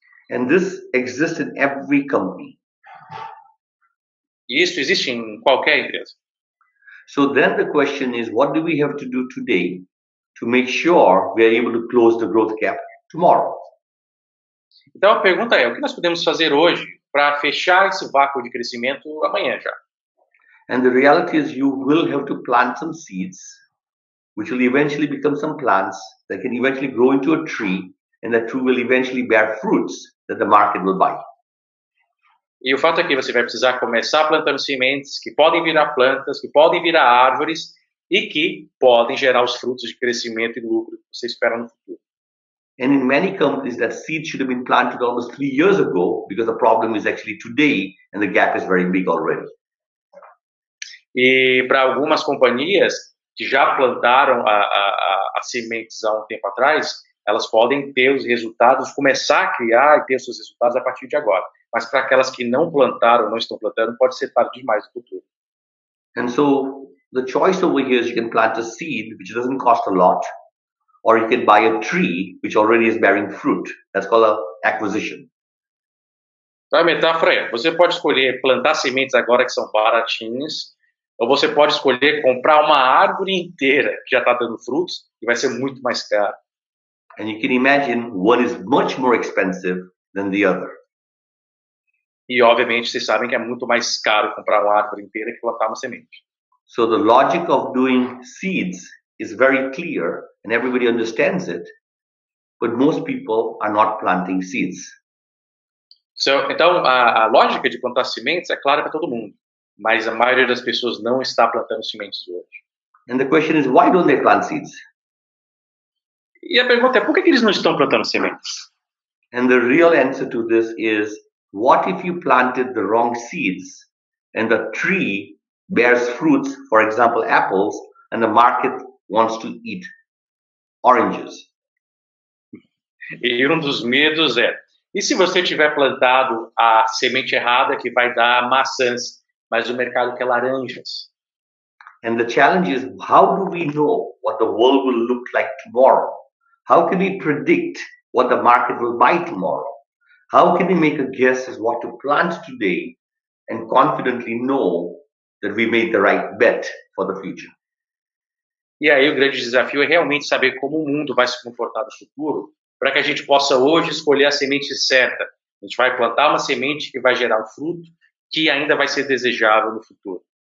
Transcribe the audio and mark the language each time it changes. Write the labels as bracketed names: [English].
[English] And this exists in every company. [Portuguese] E isso existe em qualquer empresa. [English] So then the question is, what do we have to do today to make sure we are able to close the growth gap tomorrow? [Portuguese] Então a pergunta é, o que nós podemos fazer hoje para fechar esse vácuo de crescimento amanhã já? [English] And the reality is you will have to plant some seeds, which will eventually become some plants that can eventually grow into a tree, and that tree will eventually bear fruits that the market will buy. [Portuguese] E o fato é que você vai precisar começar plantando sementes que podem virar plantas, que podem virar árvores e que podem gerar os frutos de crescimento e lucro que você espera no futuro. [English] And in many companies, that seed should have been planted almost 3 years ago because the problem is actually today and the gap is very big already. [Portuguese] E para algumas companhias que já plantaram as sementes há um tempo atrás, elas podem ter os resultados, começar a criar e ter os seus resultados a partir de agora. Mas para aquelas que não plantaram, não estão plantando, pode ser tarde demais no futuro. [English] And so the choice over here is you can plant a seed which doesn't cost a lot, or you can buy a tree which already is bearing fruit. That's called an acquisition. [Portuguese] Então a metáfora é, você pode escolher plantar sementes agora que são baratinhas, ou você pode escolher comprar uma árvore inteira que já está dando frutos e vai ser muito mais caro. [English] And you can imagine one is much more expensive than the other. [Portuguese] E, obviamente, vocês sabem que é muito mais caro comprar uma árvore inteira que plantar uma semente. [English] So the logic of doing seeds is very clear and everybody understands it, but most people are not planting seeds. [Portuguese] Então, a lógica de plantar sementes é clara para todo mundo, mas a maioria das pessoas não está plantando sementes hoje. [English] And the question is, why don't they plant seeds? [Portuguese] E a pergunta é, por que eles não estão plantando sementes? [English] And the real answer to this is, what if you planted the wrong seeds and the tree bears fruits, for example, apples, and the market wants to eat oranges? [Portuguese] E um dos medos é, e se você tiver plantado a semente errada que vai dar maçãs, mas o mercado quer laranjas? [English] And the challenge is, how do we know what the world will look like tomorrow? How can we predict what the market will buy tomorrow? How can we make a guess as what to plant today and confidently know that we made the right bet for the future? [Portuguese] E aí o grande desafio é realmente saber como o mundo vai se comportar no futuro, para que a gente possa hoje escolher a semente certa. A gente vai plantar uma semente que vai gerar um fruto que ainda vai ser desejável no futuro.